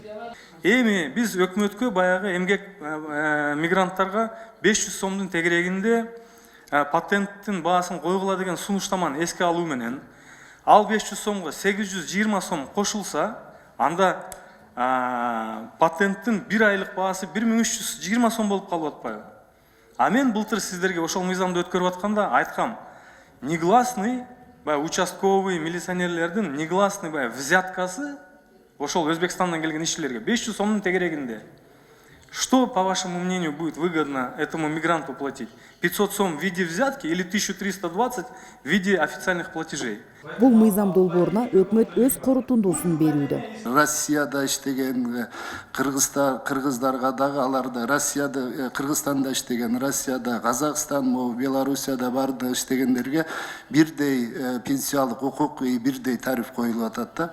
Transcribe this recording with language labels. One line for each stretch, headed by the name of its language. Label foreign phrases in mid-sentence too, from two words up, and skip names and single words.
Kyrgyz: Эми биз өкмөткө баягы эмгек мигранттарга 500 сомдун тегерегинде патенттин баасын койгула деген сунуштаманы эске алуу менен ал 500 сомго 820 сом кошулса, анда патенттин бир айлык баасы 1320 сом болуп калып атпайбы? А мен былтыр сиздерге ошол мыйзамды өткөрүп атканда айткам,
Russian: негласный участковый
Kyrgyz: милиционерлердин
Russian: негласный взяткасы
Kyrgyz: ошол Өзбекстандан келген ишчилерге 500 сомдун тегерегинде.
Russian: Что, по вашему мнению, будет выгодно этому мигранту платить? 500 сом в виде взятки или 1320 в виде официальных платежей?
Kyrgyz: Бул мыйзам долбооруна өкмөт өз корутундуусун берүүдө. Россияда иштеген кыргыздарга дагы аларды, Россияда, Кыргызстанда иштеген, Россияда, Казакстан, Белоруссияда барды иштегендерге бирдей пенсиялык укук, бирдей тариф коюлуп атат да.